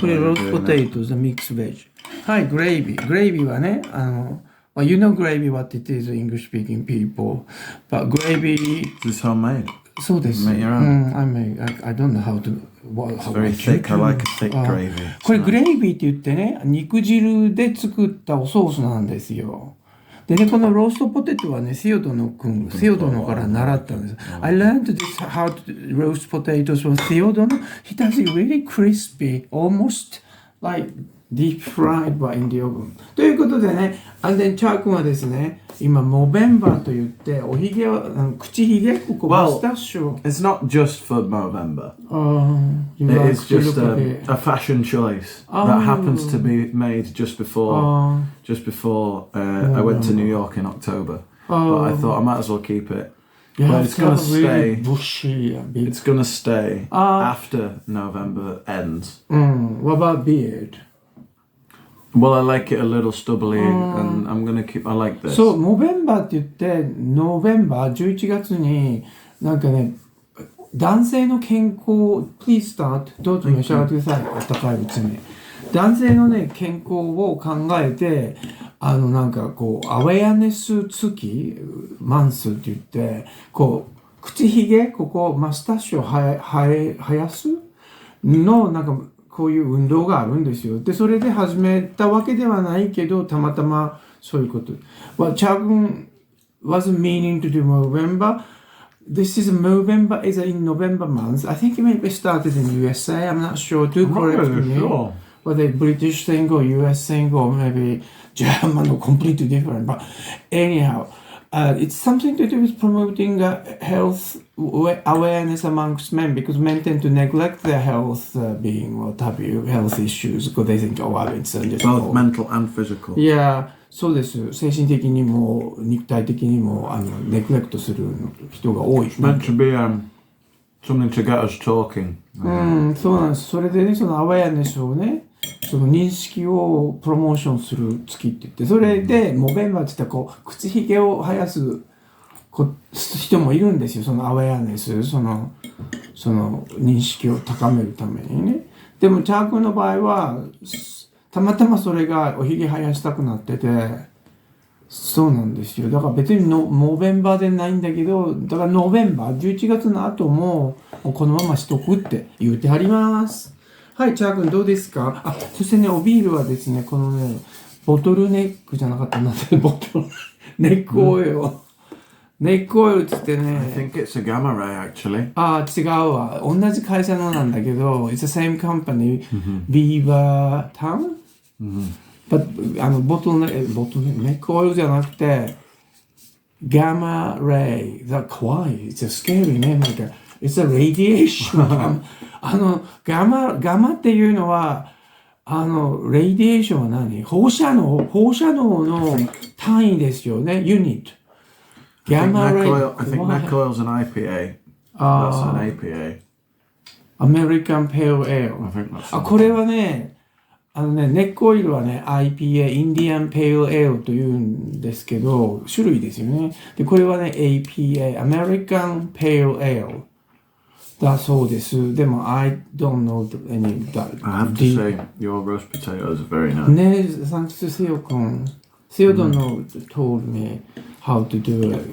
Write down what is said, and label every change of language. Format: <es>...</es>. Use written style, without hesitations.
<ja>これ</ja> <en>roast potatoes, the mixed veg.</en> <ja>はい、</ja> <en>gravy. Gravy</en> <ja>はね、</ja> <en>well, you know gravy what it is, English speaking people. But gravy. Is this homemade?</en> <ja>そうです。</ja> <en>Make your own. I don't know how to. It's very thick. I like a thick gravy.</en> <ja>これグレイビーって言ってね、肉汁で作ったおソースなんですよ。でね、このローストポテトはね、セオドのから習ったんです。</ja> <en>I learned this how to roast potatoes from セオドの。 He does it really crispy, almost like deep fried but in the oven.</en> <ja>ということでね、</ja> <en>and then</en> <ja>チャー君はですね、今、Movember と言って、おひげを、口ひげ、ここ、マスタッシュ。</ja> <en>It's not just for Movember. It's just a fashion choice that happens to be made just before I went to New York in October. But I thought I might as well keep it. But it's going to stay. Bushy, it's going to stay after November ends. What about beard? Well, I like it a little stubbly, and I'm gonna keep. I like this.</en> <ja>そう、Movember って言って、November 11月になんかね、男性の健康、</ja> <en>Please start</en> <ja>どうぞ召し上がってください。あったかいうちに。男性のね、健康を考えて、なんかこう、アウェアネス月、マンスって言って、こう、口ひげ、ここ、マスタッシュを生やすの、なんか、こういう運動があるんですよ。で、それで始めたわけではないけど、たまたまそういうこと。</ja> <en>Well, Chao-kun wasn't meaning to do Movember. This is Movember is in November month. I think it may be started in USA. I'm not sure. Do correct me. Sure. Whether British thing or US thing or maybe German or completely different. But anyhow, it's something to do with promoting health awareness amongst men because men tend to neglect their health being what have you, health issues because they think, oh, it's both mental and physical. Yeah,</en> <ja>そうです。精神的にも肉体的にもネグレクトする人が多い。</ja> <en>It's meant to be something to get us talking.</en> <ja>そうなんです。それでね、そのアウェアネスをね、その認識をプロモーションする月って言って、それでモベンバーって言ったらこう口ひげを生やす人もいるんですよ。そのアウェアネス、その認識を高めるためにね。でもチャー君の場合はたまたまそれがおひげ生やしたくなってて、そうなんですよ。だから別にモベンバーでないんだけど、だからノーベンバー11月の後もこのまましとくって言うてはります。はい、チャー君どうですか？あ、そしてね、おビールはですね、このね、ボトルネックじゃなかったなってボトルネックオイルを。ネックオイルって言ってね。</ja> <en>I think it's a gamma ray actually.</en> <ja>違うわ。同じ会社のなんだけど、</ja> <en>it's the same company,</en> <ja>Beaver Town?</ja> <en>But</en> <ja>ボトルネックオイルじゃなくて、gamma ray.</ja> <en>That's kawaii. It's a scary name. Like it's a radiation.</en> <ja>ガマっていうのは、レイディエーションは何？放射能の単位ですよね。ユニット。</ja> <en>Gamma ray. I think neck oil's an IPA. That's an APA. American Pale Ale. I think that's</en> <ja>これはね、ネックオイルはね、IPA、Indian Pale Ale というんですけど、種類ですよね。で、これはね、APA、American Pale Ale。だそうです。でも、</ja> <en>I don't know any that. I have to say, your roast potatoes are very nice.</en> <ja>ね、</ja> <en>thanks to セオ君。 セオdon't know told me how to do it.</en>